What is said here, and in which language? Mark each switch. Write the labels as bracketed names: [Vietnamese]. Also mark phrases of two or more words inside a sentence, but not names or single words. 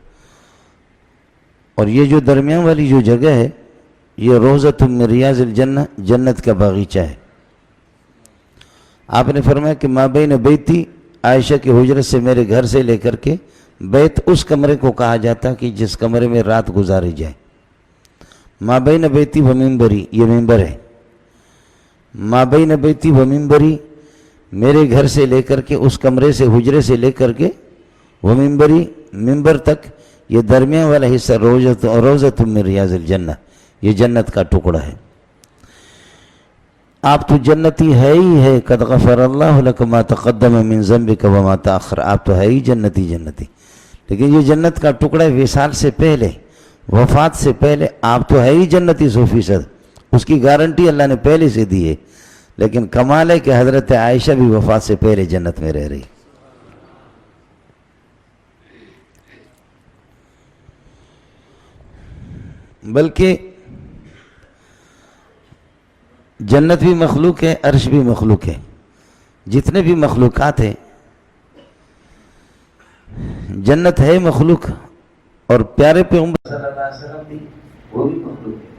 [Urdu] اور یہ جو درمیان والی جو جگہ ہے یہ [Arabic] روضۃ من ریاض الجنہ، [Urdu] جنت کا باغیچہ ہے. آپ نے فرمایا کہ [Arabic] ما بین بیتی، [Urdu] عائشہ کے حجرت سے میرے گھر سے لے کر کے بیت اس کمرے کو کہا جاتا کہ جس کمرے میں رات گزاری جائے. [Arabic] ما بین بیتی و منبری، [Urdu] یہ ممبر ہے. [Arabic] ما بین بیتی و منبری، [Urdu] میرے گھر سے لے کر کے اس کمرے سے، حجرے سے لے کر کے وہ منبری، ممبر تک، یہ درمیان والا حصہ [Arabic] روضۃ من ریاض الجنہ، [Urdu] یہ جنت کا ٹکڑا ہے. آپ تو جنتی ہے ہی ہے، [Arabic] قد غفر اللہ لک ما تقدم من ذنبک وما تاخر، [Urdu] آپ تو ہے ہی جنتی. لیکن یہ جنت کا ٹکڑا وصال سے پہلے، وفات سے پہلے آپ تو ہے ہی جنتی 100%، اس کی گارنٹی اللہ نے پہلے سے دی ہے. لیکن کمال ہے کہ حضرت عائشہ بھی وفات سے پہلے جنت میں رہ رہی. بلکہ جنت بھی مخلوق ہے، عرش بھی مخلوق ہے، جتنے بھی مخلوقات ہیں، جنت ہے مخلوق، اور پیارے پیغمبر [Arabic] صلی اللہ علیہ وسلم [Urdu] بھی وہ بھی مخلوق ہے.